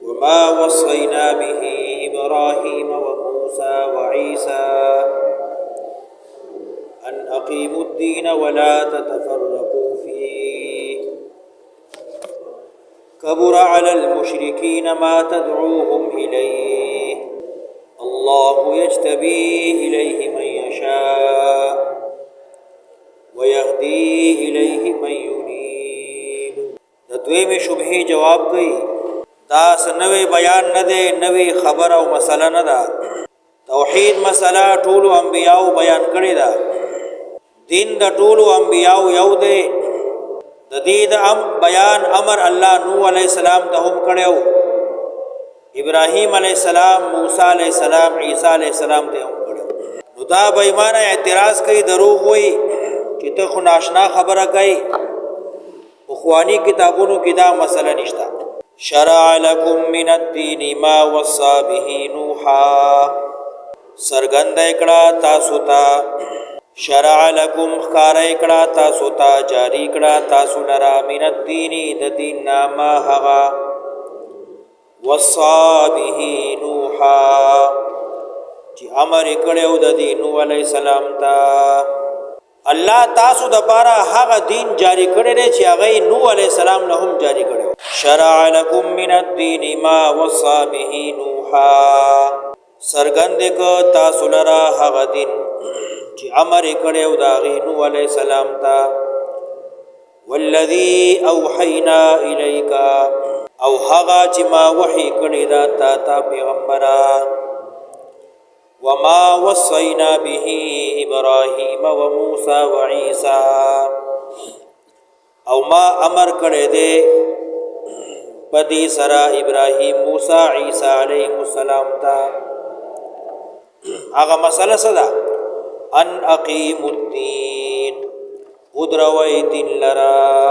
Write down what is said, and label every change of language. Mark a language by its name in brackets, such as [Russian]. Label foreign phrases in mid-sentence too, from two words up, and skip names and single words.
[Arabic] ما وصينا به إبراهيم وموسى وعيسى أن أقيموا الدين ولا تتفرقوا فيه كبر على المشركين ما تدعوهم إليه الله يجتبي إليه من يشاء ويهدي إليه من ينيب. [Pashto] دویم شبهه جواب کوي دا سنوي بیان نه دی، نوې خبر او مسله نه ده. توحید مسله ټولو انبیاو بیان کړی ده. دین د ټولو انبیاو یو دی. د دې د بیان امر الله نوح علیہ السلام ته هم کړو، ابراهیم علیہ السلام، موسی علیہ السلام، عیسی علیہ السلام ته هم کړو. نو دا بې ایمانه اعتراض کوي، دروغ وایي چې ته خو ناشنا خبره کوي. اخوانی کتابونو کې دا مسله نشته. [Arabic] شرع لكم من الدین ما وصى به نوحا، [Pashto] سرګند کړه تاسو ته. [Arabic] شرع لكم [Pashto] خار کړه تاسو ته، جاری کړه تاسو لرا [Arabic] من الدین [Pashto] د دین ما هغه [Arabic] وصى به نوحا [Pashto] چې امر کړو د دین نوح علیہ السلام ته. الله تاسو د پاره هغه دین جاری کړی دی چې هغه نوح علیہ السلام له هم جاری کړو. [Arabic] شرع لكم من الدین ما وصى به نوحا، [Pashto] سرګند کو تاسو لرا هغه دین چې امر کړو د هغه نوح علیہ السلام ته. [Arabic] والذی اوحینا الیک، [Pashto] او هغه چې ما وحی کړی دا تا پیغمبره. [Arabic] وما وصينا به إبراهيم وموسى وعيسى، [Pashto] او ما امر کړی دی پدې سره ابراهیم، موسی، عیسی علیهم السلام ته. هغه مسله څه ده؟ [Arabic] ان اقیموا الدین، [Pashto] ودروي دین لرا.